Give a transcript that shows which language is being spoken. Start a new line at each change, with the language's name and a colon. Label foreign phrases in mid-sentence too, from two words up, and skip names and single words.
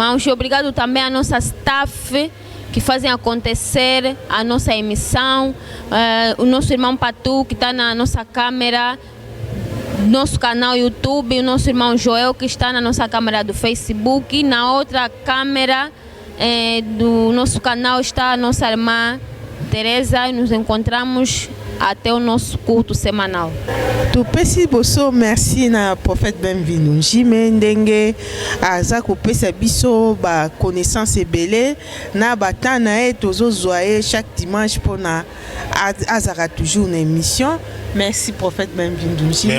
Portuguese: E obrigado também à nossa staff que fazem acontecer a nossa emissão, o nosso irmão Patu que está na nossa câmera, nosso canal YouTube, o nosso irmão Joel que está na nossa câmera do Facebook, e na outra câmera do nosso canal está a nossa irmã Teresa. Nos encontramos até o nosso culto semanal.
Lingala: Topesi boso merci na prophète Bem-vindo Jimmy ndenge aza kopesa biso ba connaissance ebele na batana tozozwa
French: chaque dimanche
Lingala: pona azara toujours na émission.
French: Merci prophète Bem-vindo Jimmy.